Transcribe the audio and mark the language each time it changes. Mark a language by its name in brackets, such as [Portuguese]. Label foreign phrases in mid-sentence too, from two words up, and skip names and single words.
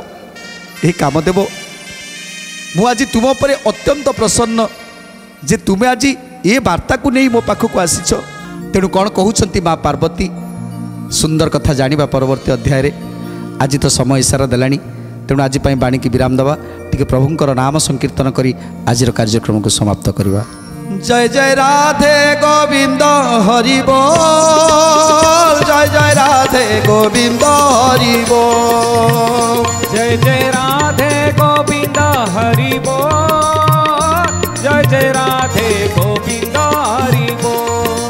[Odia] ଏ କାମଦେବ ମୁଁ ଆଜି ତୁମ ଉପରେ ଅତ୍ୟନ୍ତ ପ୍ରସନ୍ନ ଯେ ତୁମେ ଆଜି ଏ ବାର୍ତ୍ତାକୁ ନେଇ ମୋ ପାଖକୁ ଆସିଛ। ତେଣୁ କ'ଣ କହୁଛନ୍ତି ମା ପାର୍ବତୀ ସୁନ୍ଦର କଥା ଜାଣିବା ପରବର୍ତ୍ତୀ ଅଧ୍ୟାୟରେ। ଆଜି ତ ସମୟ ଇସାରା ଦେଲାଣି ତେଣୁ ଆଜି ପାଇଁ ବାଣୀକି ବିରାମ ଦେବା। ଟିକେ ପ୍ରଭୁଙ୍କର ନାମ ସଂକୀର୍ତ୍ତନ କରି ଆଜିର କାର୍ଯ୍ୟକ୍ରମକୁ ସମାପ୍ତ କରିବା। [Hindi] जय जय राधे गोविंद हरि बोल जय जय राधे गोविंद हरि बोल जय जय राधे गोविंद हरि बोल जय जय राधे गोविंद हरि बोल